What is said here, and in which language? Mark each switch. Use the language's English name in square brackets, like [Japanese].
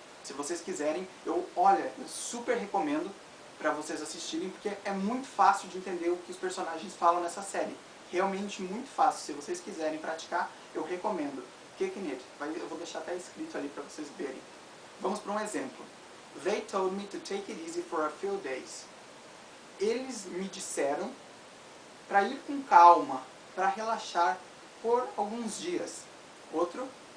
[Portuguese] Se vocês quiserem, eu super recomendo para vocês assistirem, porque é muito fácil de entender o que os personagens falam nessa série. Realmente muito fácil. Se vocês quiserem praticar, eu recomendo. Kicking It. Eu vou deixar até escrito ali para vocês verem. Vamos para um exemplo. [English] They told me to take it easy for a few days. [Portuguese] Eles me disseram para ir com calma, para relaxar por alguns dias. Outro.